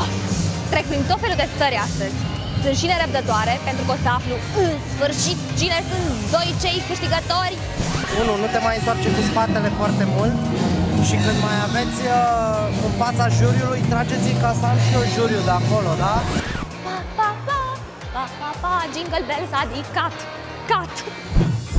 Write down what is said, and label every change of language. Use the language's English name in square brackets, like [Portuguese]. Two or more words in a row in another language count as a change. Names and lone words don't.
[Romanian] Trec prin tot felul de stări astăzi. Sunt și nerăbdătoare, pentru că o să aflu în sfârșit cine sunt doi cei câștigători. 1. Nu te mai întoarce cu spatele foarte mult și când mai aveți în fața juriului, trageți-i ca să am și eu juriul de acolo, da? Pa, pa, pa, pa, pa, pa, Jingle Bells, adică cat, cat.